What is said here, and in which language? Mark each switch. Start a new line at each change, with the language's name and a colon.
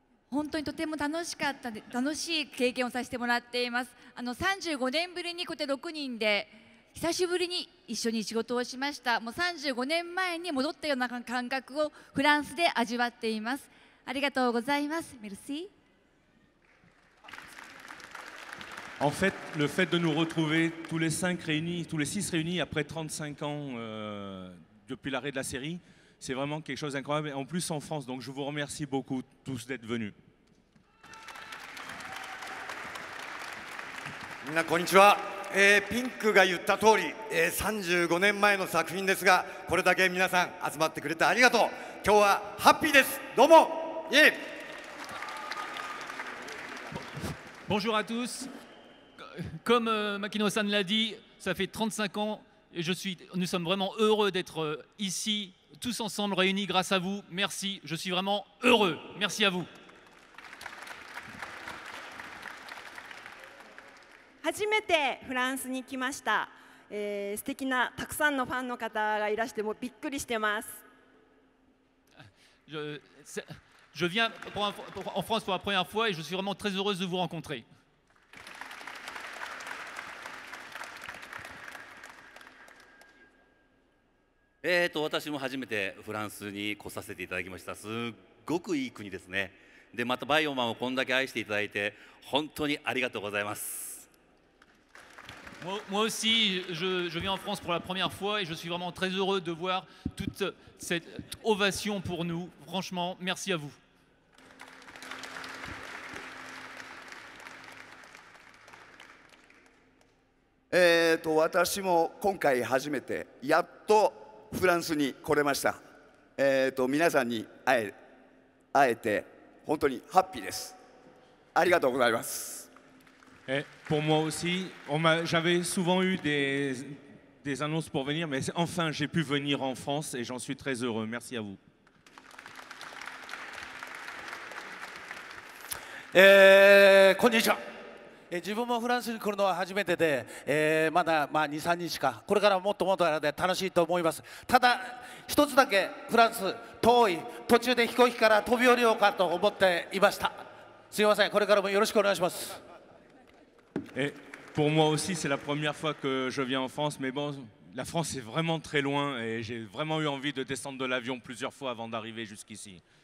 Japanese: 本当にとても楽しい経験をさせてもらっています。 35年ぶりにこうやって6人で久しぶりに一緒に仕事をしました。もう35年前に戻ったような感覚をフランスで味わっています。ありがとうございます。メルシー。
French: En fait, le fait de nous retrouver tous les 6 réunis après 35 ans depuis l'arrêt de la série, c'est vraiment quelque chose d'incroyable, en plus en France. Donc je vous remercie beaucoup tous d'être venus.
Japanese: みんなこんにちは。ピンクが言った通り、35年前の作品ですが、これだけ皆さん集まってくれてありがとう。今日はハッピーです。どうも。イエイ。
French: Bonjour à tous. comme Makino-san l'a dit, ça fait 35 ans et nous sommes vraiment heureux d'être ici, tous ensemble réunis grâce à vous. Merci, je suis vraiment heureux. Merci à vous.
Japanese: 初めてフランスに来ました。素敵なたくさんのファンの方がいらしてもびっくりしてます。
French: Je viens en France pour la première fois et je suis vraiment très heureuse de vous rencontrer.
Japanese: 私も初めてフランスに来させていただきました。すっごくいい国ですね。で、またバイオマンをこんだけ愛していただいて本当にありがとうございます。
French: Moi aussi, je viens en France pour la première fois et je suis vraiment très heureux de voir toute cette ovation pour nous. Franchement, merci à vous.
Japanese: 私も今回初めてやっとフランスに来れました。皆さんに会えて本当にハッピーです。ありがとうございます。
French: Pour moi aussi, j'avais souvent eu des annonces pour venir, mais enfin j'ai pu venir en France et j'en suis très heureux. Merci à vous.
Japanese: こんにちは。自分もフランスに来るのは初めてで、まだ2、3日か、これからもっともっと楽しいと思います。ただ、一つだけフランス、遠い、途中で飛行機から飛び降りようかと思っていました。すいません、これからもよろしくお願いします。
French: Et pour moi aussi, c'est la première fois que je viens en France, mais bon, la France est vraiment très loin et j'ai vraiment eu envie de descendre de l'avion plusieurs fois avant d'arriver jusqu'ici.